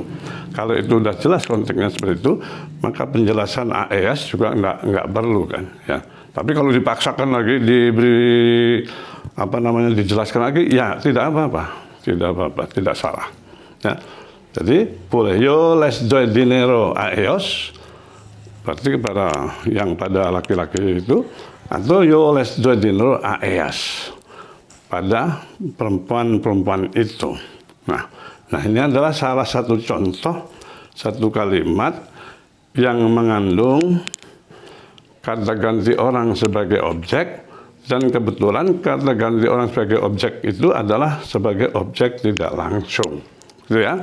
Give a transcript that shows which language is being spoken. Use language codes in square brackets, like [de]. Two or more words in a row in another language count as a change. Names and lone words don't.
[id] Kalau itu sudah jelas konteksnya seperti itu, maka penjelasan AES juga nggak perlu kan, ya. Tapi kalau dipaksakan lagi, diberi dijelaskan lagi, ya tidak apa-apa, tidak salah. Ya. Jadi boleh [es] yo les doy dinero a ellos, [id] berarti kepada yang pada laki-laki itu, atau [es] yo les doy dinero a ellas, [id] pada perempuan-perempuan itu. Nah ini adalah salah satu contoh, satu kalimat yang mengandung kata ganti orang sebagai objek, dan kebetulan kata ganti orang sebagai objek itu adalah sebagai objek tidak langsung, gitu ya.